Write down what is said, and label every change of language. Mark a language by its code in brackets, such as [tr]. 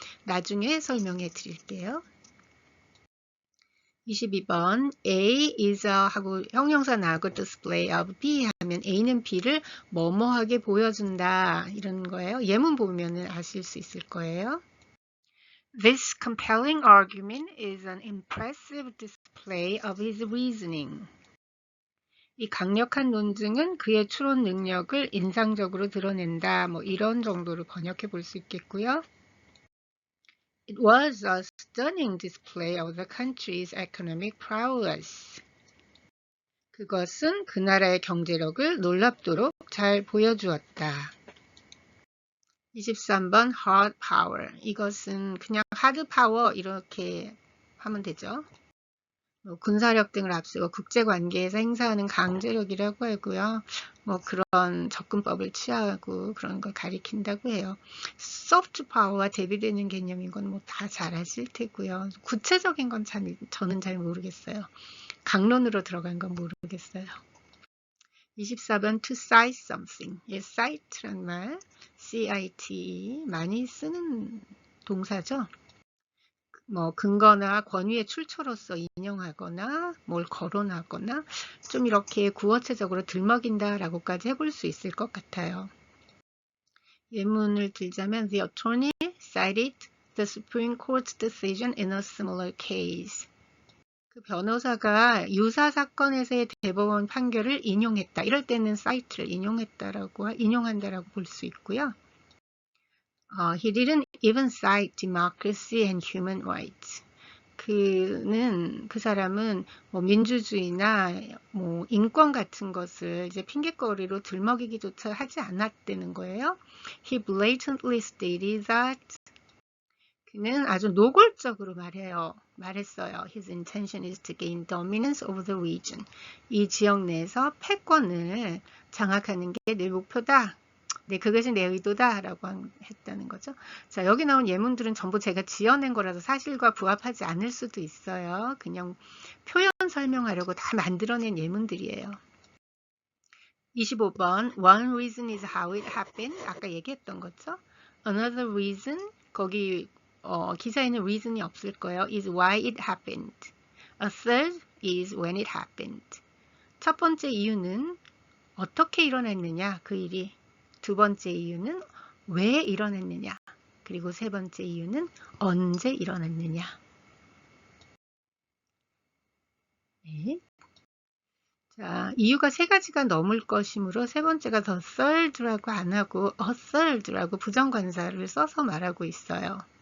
[ko] 나중에 설명해 드릴게요. 22번 A is a 하고 형용사 나오고 display of B 하면 A는 B를 뭐뭐하게 보여준다 이런 거예요. 예문 보면 아실 수 있을 거예요. [en] This compelling argument is an impressive display of his reasoning. [ko] 이 강력한 논증은 그의 추론 능력을 인상적으로 드러낸다. 뭐 이런 정도로 번역해 볼 수 있겠고요. [en] It was a stunning display of the country's economic prowess. [ko] 그것은 그 나라의 경제력을 놀랍도록 잘 보여주었다. [en] 23번 hard power. [ko] 이것은 그냥 hard power 이렇게 하면 되죠. 군사력 등을 앞세워 국제관계에서 행사하는 강제력이라고 하고요. 뭐 그런 접근법을 취하고 그런 걸 가리킨다고 해요. soft power와 대비되는 개념인 건 뭐 다 잘 아실 테고요. 구체적인 건 저는 잘 모르겠어요. 강론으로 들어간 건 모르겠어요. [en] 24번 to cite something. [ko] 예, cite란 말, cite 많이 쓰는 동사죠. 뭐 근거나 권위의 출처로서 인용하거나 뭘 거론하거나 좀 이렇게 구어체적으로 들먹인다라고까지 해볼 수 있을 것 같아요. 예문을 들자면 [en] The attorney cited the Supreme Court's decision in a similar case. [ko] 그 변호사가 유사 사건에서의 대법원 판결을 인용했다. 이럴 때는 cite를 인용한다라고 볼 수 있고요. [en] He didn't even cite democracy and human rights. [ko] 그 사람은 뭐 민주주의나 뭐 인권 같은 것을 이제 핑계거리로 들먹이기조차 하지 않았다는 거예요. [en] He blatantly stated that [ko] 그는 아주 노골적으로 말했어요. [en] His intention is to gain dominance over the region. [ko] 이 지역 내에서 패권을 장악하는 게 내 목표다. 네, 그것이 내 의도다 라고 했다는 거죠. 자, 여기 나온 예문들은 전부 제가 지어낸 거라서 사실과 부합하지 않을 수도 있어요. 그냥 표현 설명하려고 다 만들어낸 예문들이에요. [en] 25번 One reason is how it happened. [ko] 아까 얘기했던 거죠. [en] Another reason, [ko] 거기 기사에는 reason이 없을 거예요. [en] is why it happened. A third is when it happened. [ko] 첫 번째 이유는 어떻게 일어났느냐, 그 일이. 두 번째 이유는 왜 일어났느냐. 그리고 세 번째 이유는 언제 일어났느냐. 네. 자, 이유가 세 가지가 넘을 것이므로 세 번째가 the third라고 안 하고 a third라고 부정관사를 써서 말하고 있어요.